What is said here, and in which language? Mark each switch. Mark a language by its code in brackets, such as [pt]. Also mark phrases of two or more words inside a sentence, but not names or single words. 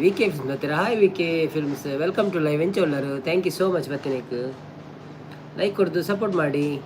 [kn] ವಿ ಕೆ ಫಿಲ್ಮ್ಸ್ ಬರ್ತೀರಾ, ಹಾಯ್ ವಿ ಕೆ ಫಿಲ್ಮ್ಸ್, [en] welcome to live [kn] ಎಂಚಲ್ಲರು, [en] thank you so much. [kn] ಬರ್ತೀನಕ್ಕೆ ಲೈಕ್ ಕೊಡ್ದು ಸಪೋರ್ಟ್ ಮಾಡಿ.